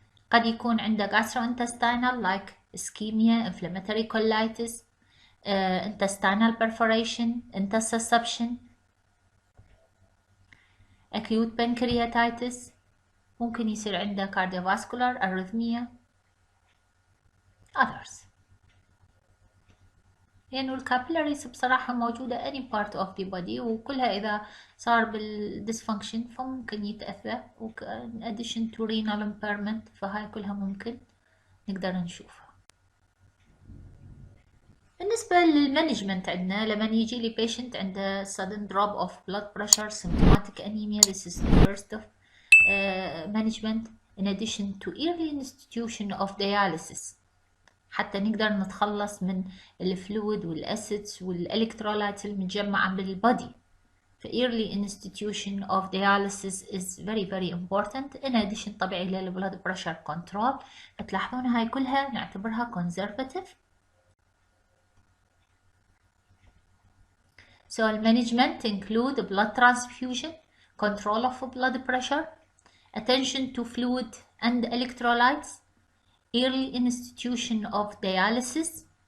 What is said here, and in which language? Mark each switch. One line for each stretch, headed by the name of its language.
Arabic: قد يكون عنده
English: gastrointestinal like ischemia, inflammatory colitis, intestinal perforation, intussusception، acute pancreatitis،
Arabic: ممكن يصير عنده
English: cardiovascular arrhythmia others.
Arabic: لأنه الكابيلاريز بصراحة موجودة
English: any part of the body
Arabic: وكلها إذا صار بالديسفانكشن فممكن يتأثر
English: in addition to renal impairment،
Arabic: فهاي كلها ممكن نقدر نشوفها. بالنسبة للمانجمنت عندنا لما يجي لي
English: patient عنده sudden drop of blood pressure symptomatic anemia، this is the first of management in addition to early institution of dialysis
Arabic: حتى نقدر نتخلص من الفلويد والأسيدز والإلكترولايت المتجمعة بالبودي.
English: ف early institution of dialysis is very very important in addition
Arabic: طبعا إلى
English: blood pressure control.
Arabic: فتلاحظون هاي كلها نعتبرها conservative.
English: So management include blood transfusion, control of blood pressure, attention to fluid and electrolytes, early institution of dialysis.